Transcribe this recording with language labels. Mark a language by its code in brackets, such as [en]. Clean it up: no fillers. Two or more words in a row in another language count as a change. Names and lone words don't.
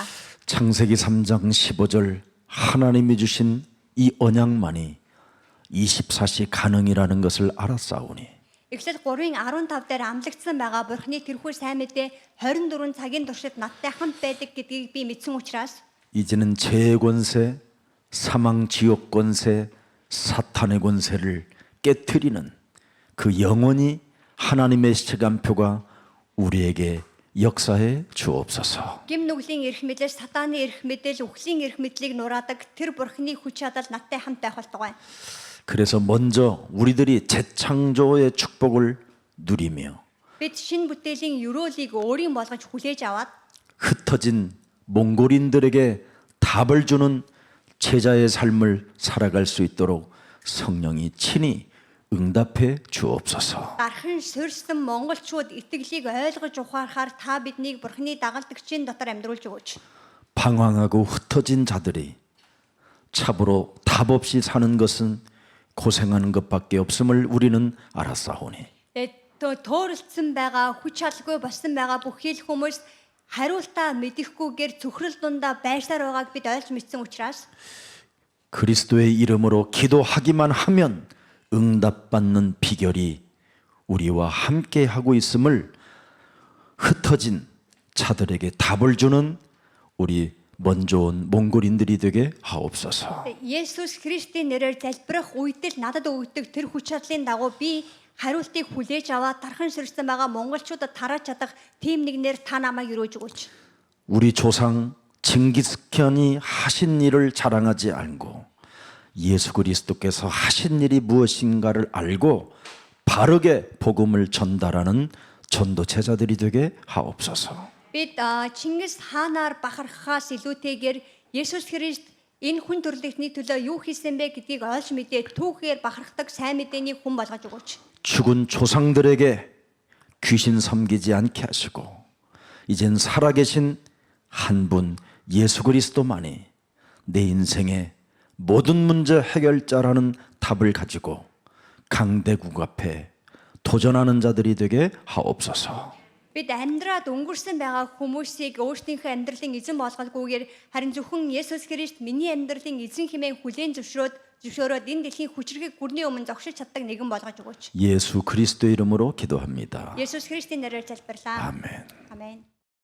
[ko] 창세기 3장 15절 하나님이 주신 이 언약만이 24시 가능이라는 것을 알았사오니 [mn] Эхлэл 3-ын 15 дээр амлагдсан байгаа Бурхны тэрхүү сайн мэдээ 24 цагийн туршид надтай хамт байдаг гэдгийг би мэдсэн учраас [ko] 이제는 죄의 권세, 사망 지옥 권세, 사탄의 권세를 깨트리는 그 영원히 하나님의 시간표가 우리에게 역사해 주옵소서. [mn] гим нүглийн эрх мэдэл, сатааны эрх мэдэл, үхлийн эрх мэдлийг нураадаг тэр Бурхны хүч чадал надтай хамт байх болтугай. [ko] 그래서 먼저 우리들이 재창조의 축복을 누리며 [mn] Бид шинэ бүтээлийн өрөөлийг өөрийн болгож хүлээж аваад [ko] 흩어진 몽골인들에게 답을 주는 제자의 삶을 살아갈 수 있도록 성령이 친히 응답해 주옵소서. [mn] дархан сөрсөн монголчууд итгэлийг ойлгож ухаарахаар та биднийг Бурхны дагалдагчийн дотор амьдруулж өгөөч. [ko] 방황하고 흩어진 자들이 참으로 답 없이 사는 것은 고생하는 것밖에 없음을 우리는 알았사오니 [mn] Төөрөлдсөн байгаа, хүч чадалгүй болсон байгаа бүхэл хүмүүс хариултаа мэдэхгүйгээр зүхрэл дундаа байрсаар байгааг бид ойлгож мэдсэн учраас [ko] 그리스도의 이름으로 기도하기만 하면 응답받는 비결이 우리와 함께 하고 있음을 흩어진 자들에게 답을 주는 우리 먼저 온 몽골인들이 되게 하옵소서. [mn] Есүс Христийн нэрээр залбирах үед л надад өгдөг тэр хүч чадлын дагуу би хариултыг хүлээж аваад тархан сэрсэн байгаа монголчуудад тарааж чадах тийм нэгнээр та намайг өрөөж өгөөч. [ko] 우리 조상 징기스칸이 하신 일을 자랑하지 않고 예수 그리스도께서 하신 일이 무엇인가를 알고 바르게 복음을 전달하는 전도 제자들이 되게 하옵소서. [mn] Бид Чингис хаанаар бахархахаас илүүтэйгээр Есүс Христ энэ хүн төрлөختний төлөө юу хийсэн бэ гэдгийг олж мэдээ түүхээр бахархдаг сайн мэдээний хүн болгож өгөөч. [ko] 죽은 조상들에게 귀신 섬기지 않게 하시고 이젠 살아계신 한 분 예수 그리스도만이 내 인생의 모든 문제 해결자라는 답을 가지고 강대국 앞에 도전하는 자들이 되게 하옵소서. [mn] бид амьдраад өнгөрсөн байгаа хүмүүсийг өөрсдийнхөө амьдралын эзэн болгохгүйгээр харин зөвхөн Есүс Христ миний амьдралын эзэн хэмээн хүлээн зөвшөөрөөд энэ дэлхийн хүчрхэг гүрний өмнө зогсож чаддаг нэгэн болгож өгөөч. [ko] 예수 그리스도 이름으로 기도합니다. [mn] Есүс Христийн нэрээр залбирлаа. [ko] 아멘. [mn] Амен.